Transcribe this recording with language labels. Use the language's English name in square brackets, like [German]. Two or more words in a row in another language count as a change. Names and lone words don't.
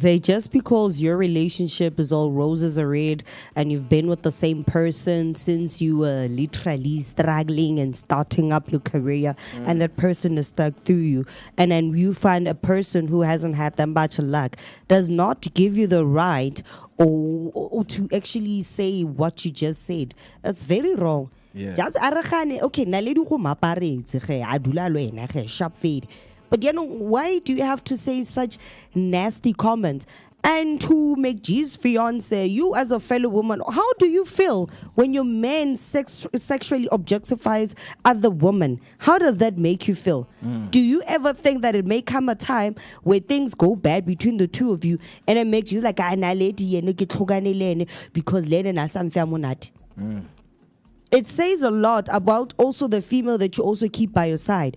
[English] Just because your relationship is all roses are red and you've been with the same person since you were literally struggling and starting up your career, and that person is stuck through you, and then you find a person who hasn't had that much luck, does not give you the right or to actually say what you just said. That's very wrong. Yeah. Just okay, [Northern Sotho] naledi go maparetse ge a dula lo ena ge [English] sharp fade. But why do you have to say such nasty comments? And to McGee's fiance, you as a fellow woman, how do you feel when your man sexually objectifies other women? How does that make you feel? Do you ever think that it may come a time where things go bad between the two of you, and then McGee's like, because it says a lot about also the female that you also keep by your side.